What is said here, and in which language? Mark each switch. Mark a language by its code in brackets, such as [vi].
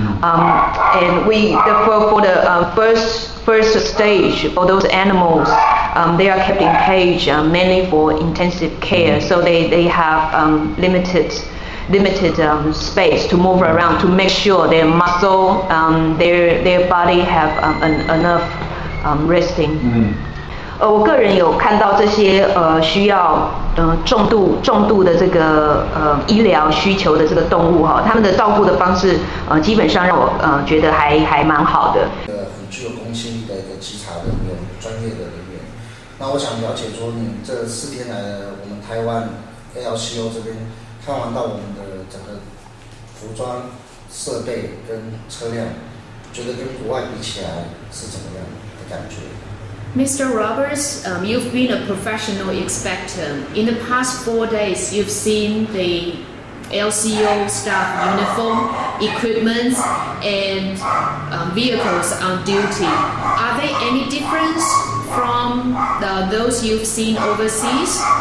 [en] And for the first stage for those animals, they are kept in cage mainly for intensive care, so they have limited space to move around to make sure their muscle, their body have enough resting. [zh] 我个人有看到这些需要重度的这个医疗需求的这个动物哈，他们的照顾的方式基本上让我觉得还蛮好的。很具有公信力的一个稽查人员，专业的人员。那我想了解说，你这4天来我们台湾 L.C.O 这边看完到我们的整个服装、设备跟车辆，觉得跟国外比起来是怎么样的感觉？ [en] Mr. Roberts, you've been a professional inspector. In the past 4 days, you've seen the LCO staff uniform, equipment, and vehicles on duty. Are there any difference from those you've seen overseas?